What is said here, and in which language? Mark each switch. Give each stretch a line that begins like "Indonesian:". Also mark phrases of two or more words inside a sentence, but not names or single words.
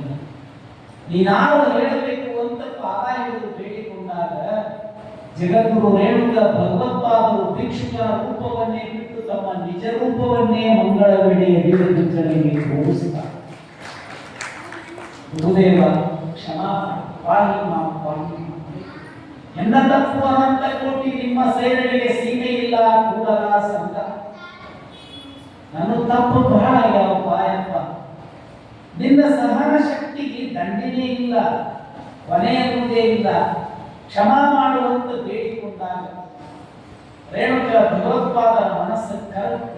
Kannada: ನೀನಾರು ಹೇಳಬೇಕು ಅಂತ ಪಾದ ಹಿಡಿದು ಬೇಡಿಕೊಂಡಾಗ ಜಗದ್ಗುರು ರೇಣುಕ ಭಗವತ್ಪಾದರು ಭಿಕ್ಷುಕನ ರೂಪವನ್ನೇ ಬಿಟ್ಟು ತಮ್ಮ ನಿಜ ರೂಪವನ್ನೇ ಮಂಗಳವೇಳೆಯ ವೀರಪಿಚ್ಚಳಿಗೆ ತೋರಿಸಿದ್ದಾರೆ.
Sanskrit: ಗುರುದೇವ ಕ್ಷಮಾ ಪಾಹಿ ಮಾಂ ಪಾಹಿ.
Kannada: ಎನ್ನ ತಪ್ಪು ಅನಂತ ಕೋಟಿ, ನಿಮ್ಮ ಸೇವೆಗೆ ಸೀಮೆ ಇಲ್ಲ ಕೂಡಲ ಸಂಘ. ನನ್ನ ತಪ್ಪು ಬಹಳ ಯಾವಪ್ಪ ಯಪ್ಪ, ನಿನ್ನ ಸಹನ ಶಕ್ತಿಗೆ ದಂಡನೆ ಇಲ್ಲ, ಕೊನೆಯುವುದೇ ಇಲ್ಲ. ಕ್ಷಮಾ ಮಾಡುವಂತ ಬೇಡಿಕೊಂಡಾಗ ರೇಣುಕ ಭಗವತ್ಪಾದರ ಮನಸ್ಸು ಕರಗಿತು.